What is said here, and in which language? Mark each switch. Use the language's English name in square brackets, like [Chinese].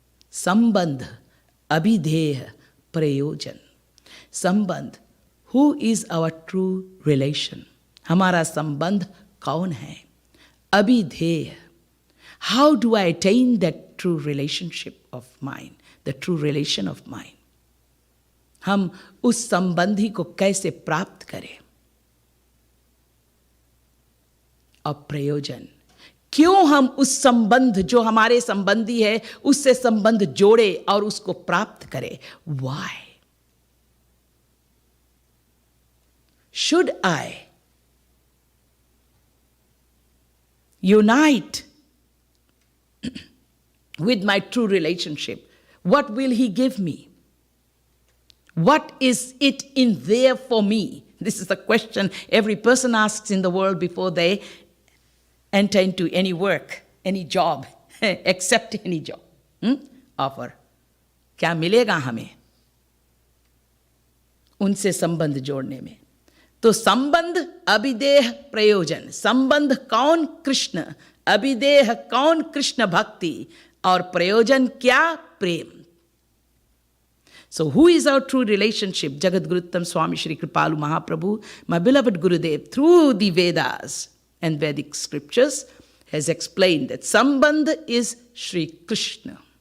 [Hindi] Sambandh, abhidheya, prayojan. [English] Sambandh, who is our true relation? [Hindi] Hamara sambandh kaun hai? Abhidheya. [English] How do I attain that true relationship of mine, the true relation of mine? [Hindi] हम उस संबंधी को कैसे प्राप्त करें? और प्रयोजन, क्यों हम उस संबंध जो हमारे संबंधी है उससे संबंध जोड़े और उसको प्राप्त करें? [English] Why? Should I unite with my true relationship? What will he give me? What is it in there for me? This is the question every person asks in the world before they enter into any work, any job, accept any job. Offer. [Hindi] क्या मिलेगा हमें उनसे संबंध जोड़ने में? तो संबंध अभिदेह प्रयोजन. संबंध कौन? कृष्ण. अभिदेह कौन? कृष्ण भक्ति. और प्रयोजन क्या? प्रेम. [English] So who is our true relationship? Jagat Guruttam Swami Shri Kripalu Mahaprabhu, my beloved Gurudev, through the Vedas and Vedic scriptures, has explained that Sambandh is Shri Krishna.